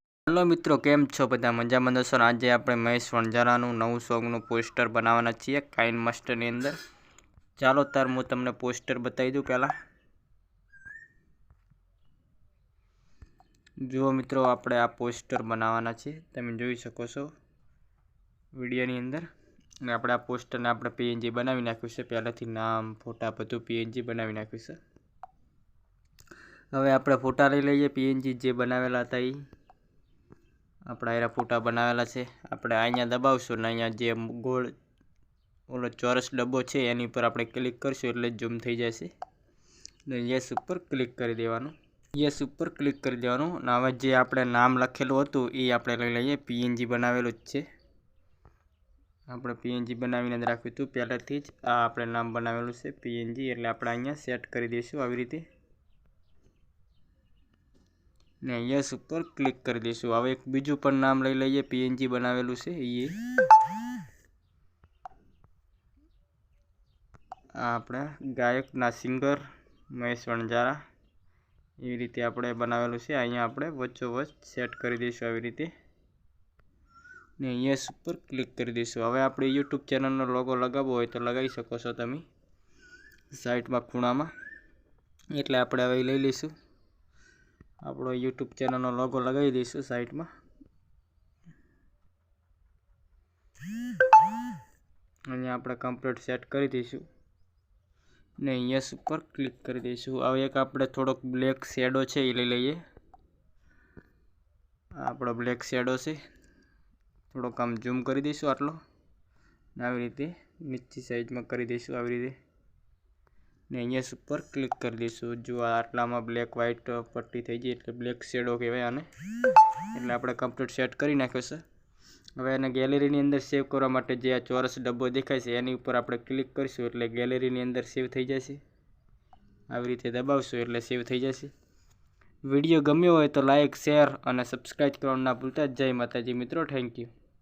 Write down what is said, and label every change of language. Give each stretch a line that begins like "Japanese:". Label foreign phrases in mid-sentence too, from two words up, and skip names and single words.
Gujarati: હેલો મિત્રો, કેમ છો બધા મજામાં હશો। આજ આપણે મહેશ વણજારાનું નવું સોંગનું પોસ્ટર બનાવવાના છીએ કાઇન માસ્ટરની અંદર। ચાલો તાર હું તમને પોસ્ટર બતાવી દઉં। પહેલા જુઓ મિત્રો, આપણે આ પોસ્ટર બનાવવાના છે, તમે જોઈ શકો છો વિડિયોની અંદર। ને આપણે આ પોસ્ટરને આપણે પીએનજી બનાવી નાખ્યું છે, પહેલાથી નામ ફોટા બધું પીએનજી બનાવી નાખ્યું છે। હવે આપણે ફોટા લઈ લઈએ પીએનજી જે બનાવેલા હતા ઈ। આપણે આયરા ફોટા બનાવેલા છે। આપણે અહીંયા દબાવશું ને અહીંયા જે ગોળ ઓલો ચોરસ ડબ્બો છે એની પર આપણે ક્લિક કરશું એટલે ઝૂમ થઈ જશે। ને યસ ઉપર ક્લિક કરી દેવાનું। યસ ઉપર ક્લિક કરી દેવાનું। ને હવે જે આપણે નામ લખેલું હતું ઈ આપણે લઈ લઈએ। પીએનજી બનાવેલું જ છે। આપણે પીએનજી બનાવીને જ રાખ્યું હતું પહેલેથી જ। આ આપણે નામ બનાવેલું છે પીએનજી, એટલે આપણે અહીંયા સેટ કરી દઈશું આવી રીતે ને યસ ઉપર ક્લિક કરી દઈશું। હવે એક બીજું પણ નામ લઈ લઈએ પીએનજી બનાવેલું છે એ। આ આપણે ગાયકના સિંગર મહેશ વણજારા એવી રીતે આપણે બનાવેલું છે। અહીંયા આપણે વચ્ચોવચ સેટ કરી દઈશું આવી રીતે ને યસ પર ક્લિક કર દીશું। હવે આપણે યૂટ્યૂબ ચેનલનો લોગો લગાવવો હોય તો લગાવી શકો છો તમે સાઈડમાં ખૂણામાં। એટલે આપણે હવે લઈ લઈશું આપણો યૂટ્યૂબ ચેનલનો લોગો લગાવી દઈશું સાઈડમાં। અહીંયા આપણે કમ્પ્લીટ સેટ કરી દઈશું ને यस ઉપર ક્લિક કરી દઈશું। હવે એક આપણે થોડોક બ્લેક શેડો છે એ લઈ લઈએ। આપણો બ્લેક શેડો છે, થોડો કામ ઝૂમ કર દઈશું આટલો ને આવી રીતે નીચી સાઇઝ મેં કર દઈશું આવી રીતે ને યસ પર ક્લિક કર દઈશું। જો આટલામાં બ્લેક વ્હાઇટ પટ્ટી થઈ ગઈ એટલે બ્લેક શેડો કહેવાય આને। એટલે આપણે કમ્પ્લીટ સેટ કરી નાખ્યો છે। હવે આને ગેલરીની અંદર સેવ કરવા માટે જે આ ચોરસ ડબ્બો દેખાય છે એની ઉપર આપણે ક્લિક કરશું એટલે ગેલરીની અંદર સેવ થઈ જશે। આવી રીતે દબાવશું એટલે સેવ થઈ જશે। વિડિયો ગમ્યો હોય તો લાઇક, શેર ઔર સબ્સક્રાઇબ કરવાનું ના ભૂલતા। જય માતાજી મિત્રો,
English: thank you.